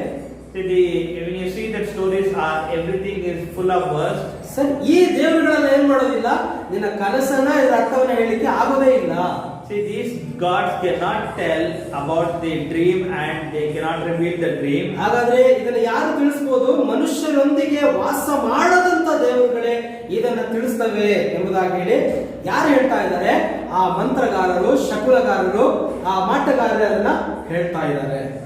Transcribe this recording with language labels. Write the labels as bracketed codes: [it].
[en] When you see that stories are, everything is full of worst. [kn] Sir, ಈ ದೇವರುಗಳೆಲ್ಲ ಏನ್ ಮಾಡೋದಿಲ್ಲ, ನಿನ್ನ ಕನಸನ್ನ ಇದರ ಅರ್ಥವನ್ನ ಹೇಳಿಕ್ಕೆ ಆಗೋದೇ ಇಲ್ಲ. [en] See, these gods cannot tell about the dream and they cannot reveal the dream. [kn] ಹಾಗಾದ್ರೆ ಇದನ್ನ ಯಾರು ತಿಳಿಸಬಹುದು? ಮನುಷ್ಯರೊಂದಿಗೆ ವಾಸ ಮಾಡದಂತ ದೇವರುಗಳೇ ಇದನ್ನ ತಿಳಿಸ್ತವೆ ಎಂಬುದಾಗಿ ಹೇಳಿ ಯಾರು ಹೇಳ್ತಾ ಇದ್ದಾರೆ? ಆ ಮಂತ್ರಗಾರರು, ಶಕುಲಗಾರರು, ಆ ಮಾಟಗಾರರು ಅದನ್ನ ಹೇಳ್ತಾ ಇದ್ದಾರೆ.